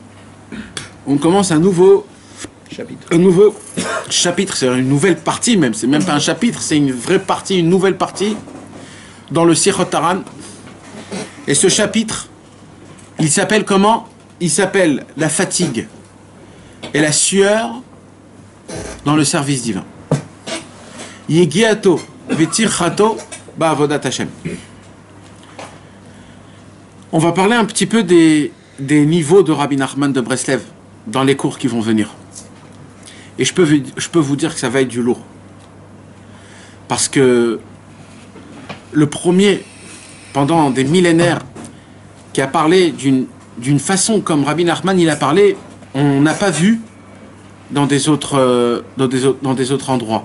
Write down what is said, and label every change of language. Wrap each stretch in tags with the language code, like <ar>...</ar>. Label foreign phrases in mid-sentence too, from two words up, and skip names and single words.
<fr>On commence un nouveau chapitre, c'est une nouvelle partie même, c'est même pas un chapitre, c'est une vraie partie, une nouvelle partie dans le Sichot Haran. Et ce chapitre, il s'appelle comment? Il s'appelle la fatigue et la sueur dans le service divin.</fr> <he>יגיעתו וטרחתו בעבודת השם.</he> <fr>On va parler un petit peu des niveaux de Rabbi Nachman de Breslev dans les cours qui vont venir. Et je peux vous dire que ça va être du lourd. Parce que le premier, pendant des millénaires, qui a parlé d'une façon comme Rabbi Nachman il a parlé, on n'a pas vu dans des autres endroits.</fr>